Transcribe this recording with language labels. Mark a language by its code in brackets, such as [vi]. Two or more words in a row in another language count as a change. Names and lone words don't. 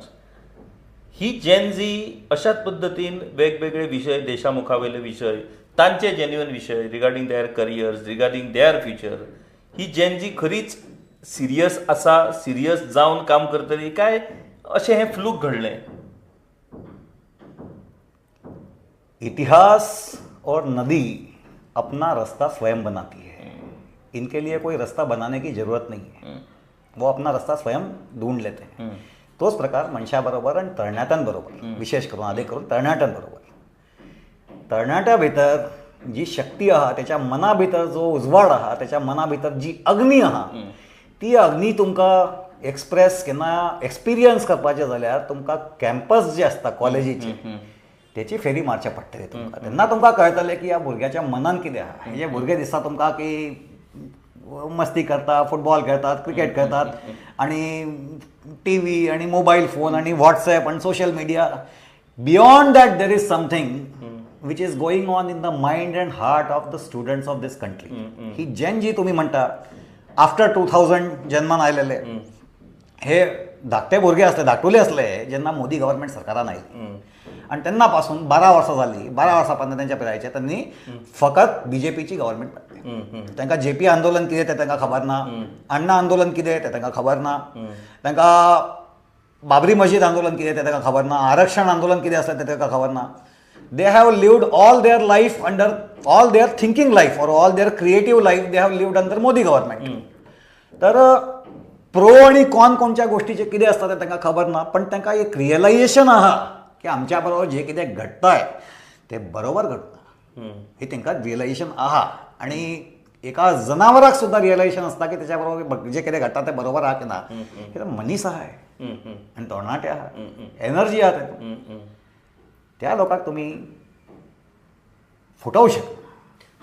[kok] ही [en] Gen Z [kok] अशाच पद्दतीन वेगवेगळे विशय, देशा मुखावयले विशय, तांचे जेन्युअन विशय [en] regarding their careers, regarding their future, [kok] ही [en] Gen Z [kok] खरीच सिरियस आसा, सिरियस जावन काम करतली काय अशें हें फ्लूक घडलें? [hi] इतिहास और नदी अपना रास्ता स्वयं बनाती है. इनके लिए कोई रास्ता बनाने की जरूरत नहीं है, वो अपना रास्ता स्वयं ढूंढ लेते हैं. [kok] तोच प्रकार मनशाबरोबर आणि तरणाट्यांबरोबर, विशेष करून आदी करून तरणाट्यांबरोबर. तरणाट्या भितर जी शक्ती आहा त्याच्या मना भितर जो उजवाड आहा त्याच्या मना भितर जी अग्नी आहा ती अग्नी तुमकां एक्सप्रेस केन्ना एक्सपिरियन्स करपाचें जाल्यार तुमकां कॅम्पस जे आसता कॉलेजीचे त्याची फेरी मारचें पडटलें तुमकां तेन्ना तुमकां कळटलें की ह्या भुरग्याच्या मनान कितें आहा हे भुरगे दिसता तुमकां की मस्ती करता फुटबॉल खेळतात क्रिकेट खेळतात आणि [en] TV [kok] आणि [en] mobile phone and WhatsApp and social media beyond that there is something which is going on in the mind and heart of the students of this country [kok] ही जेन जी तुम्ही म्हणटा आफ्टर 2000 जन्मान आयलेले हे धाकटे भुरगे असले धाकटुले असले जेन्ना मोदी गव्हर्मेंट सरकारान आयली आणि तेन्ना पासून 12 वर्सां जाली 12 वर्सां त्यांच्या पिरायेचे त्यांनी फकत बीजेपीची गव्हर्मेंट लागली तांकां जेपी आंदोलन कितें तें तांकां खबर ना अण्णा आंदोलन कितें तें तांकां खबर ना तांकां बाबरी मस्जिद आंदोलन कितें तें तांकां खबर ना आरक्षण आंदोलन कितें आसलें तें तांकां खबर ना [en] they have lived all their life under all their thinking life or all their creative life they have lived under Modi government [kok] तर प्रो आणि कॉन कोणत्या गोष्टीचे कितें आसता तें तांकां खबर ना पण तांकां एक रियलायझेशन आहा की आमच्या बरोबर जे कितें घडटाय ते बरोबर घडना हे तांकां रियलायझेशन आहा आणि एका जनावराक सुद्धा रियलायझेशन असता की त्याच्या बरोबर जे कितें घडटा तें बरोबर आहा की ना कित्याक मनीस आहा आणि तरणाटे आहा एनर्जी आहा तातूंत त्या लोकांक तुम्ही फुटवू शकता